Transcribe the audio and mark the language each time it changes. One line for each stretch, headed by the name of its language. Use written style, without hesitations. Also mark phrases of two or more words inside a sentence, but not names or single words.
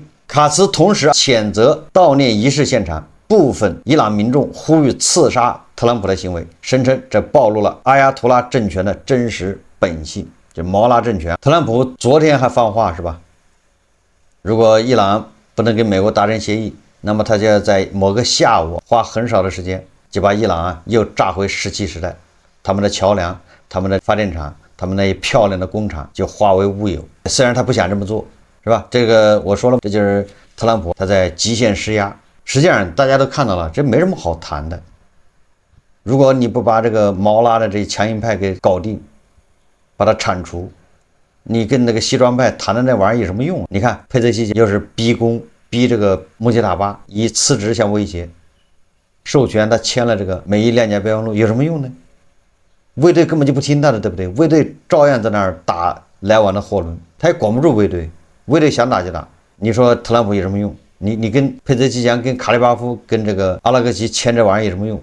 Chinese: 卡茨同時譴責悼念儀式現場部分伊朗民眾呼籲刺殺特朗普的行為，聲稱這暴露了阿亞圖拉政權的真實本性。這毛拉政權，特朗普昨天還放話是吧？如果伊朗不能跟美國達成協議，那麼他就要在某個下午花很少的時間就把伊朗又炸回17時代，他們的橋梁、他們的發電廠、他們那些漂亮的工厂就化為烏有。雖然他不想這麼做，是吧？這個我說了，這就是特朗普他在極限施壓。實際上大家都看到了，這沒什麼好談的。如果你不把這個毛拉的這強硬派給搞定，把它鏟除，你跟那個西装派談的那玩意儿有什麼用？你看佩泽西又是逼这個穆希塔巴以辭職相威脅，授權他簽了這個美伊諒解備忘錄，有什麼用呢？衛隊根本就不聽他的，對不對？衛隊照樣在那兒打來往的貨輪，他也管不住衛隊，衛队想打就打。你說特朗普有什麼用？你跟佩泽西强、跟卡利巴夫、跟這個阿拉格齐簽這玩意兒有什么用？